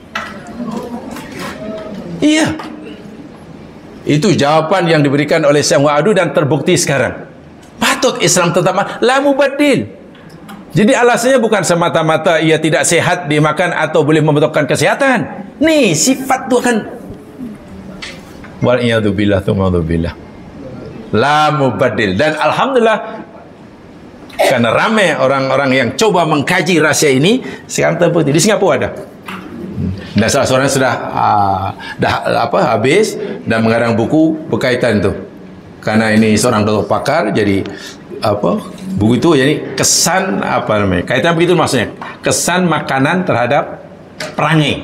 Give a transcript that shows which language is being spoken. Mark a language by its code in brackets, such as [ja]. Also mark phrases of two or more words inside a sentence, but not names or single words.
[ms] Iya, itu jawaban yang diberikan oleh Syekh Wa'adu dan terbukti sekarang. Patut Islam tetap [ar] لا مبدل. [ms] Jadi alasannya bukan semata-mata ia tidak sehat dimakan atau boleh membatalkan kesehatan. Nih, sifat itu akan wal'iyadzubillah tumadzubillah. [ar] لا مبدل. [ms] Dan alhamdulillah, karena ramai orang-orang yang coba mengkaji rahasia ini, sekarang terbukti. Di Singapura ada. Dan salah seorang sudah habis dan mengarang buku berkaitan itu. Karena ini seorang dokter pakar, jadi buku itu jadi kesan kaitan begitu maksudnya, kesan makanan terhadap perangai.